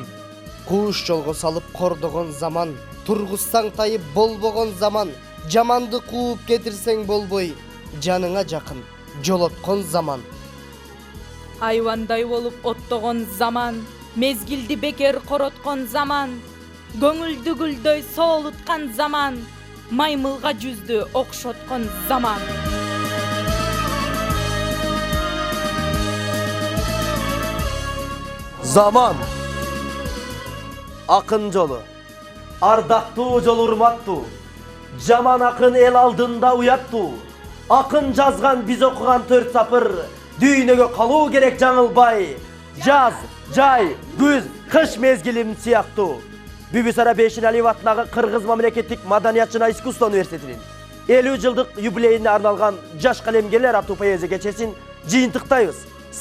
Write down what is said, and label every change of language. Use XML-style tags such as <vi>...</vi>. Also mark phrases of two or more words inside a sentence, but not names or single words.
<ky>Кууш жолго салып кордогон заман, тургузсаң тайып болбогон заман, жаманды кууп кетирсең болбой, жаныңа жакын жолоткон заман. Айвандай болуп оттогон заман, мезгилди бекер короткон заман, көңүлдү гүлдөй соолуткан заман, маймылга жүздү окшоткон заман. Zaman. Akın jolu. Ardактуу жол урматтуу. Жаман акын эл алдында уяттуу. Акын жазган биз окуган 4 сапыр. Дүйнөгө калуу керек жаңылбай. Жаз, жай, күз, кыш мезгилим сыяктуу. Бүбүсара Бейшеналиев атындагы Кыргыз мамлекеттик Маданият жана искусство университетинин 50 жылдык юбилейине арналган жаш калемгерлер аттуу поэзия кечесин жыйынтыктайбыз.</ky>